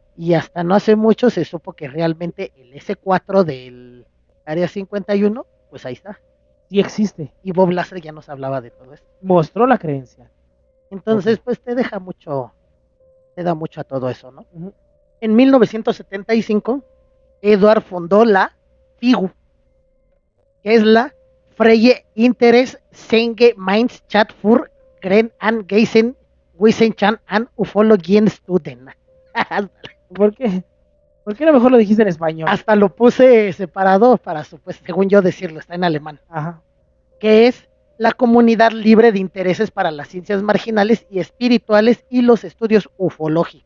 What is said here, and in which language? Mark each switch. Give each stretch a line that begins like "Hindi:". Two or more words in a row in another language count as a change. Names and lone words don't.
Spanish: Y hasta no hace mucho se supo que realmente el S4 del área 51, pues ahí está. Sí existe. Y Bob Lazar ya nos hablaba de todo esto. Mostró la creencia. Entonces, Ok. pues te da mucho a todo eso, ¿no? Ujú. En 1975, Edward fundó la FIGU, que es la
German: Freie Interes Senge Mainz Chat für Gren an Geisen Wissenschaft and Ufologien Student.
Spanish: ¿Por qué? ¿Por qué no mejor lo dijiste en español? Hasta lo puse separado para, pues, según yo decirlo, está en alemán. Ajá. Que es la comunidad libre de intereses para las ciencias marginales y espirituales y los estudios ufológicos.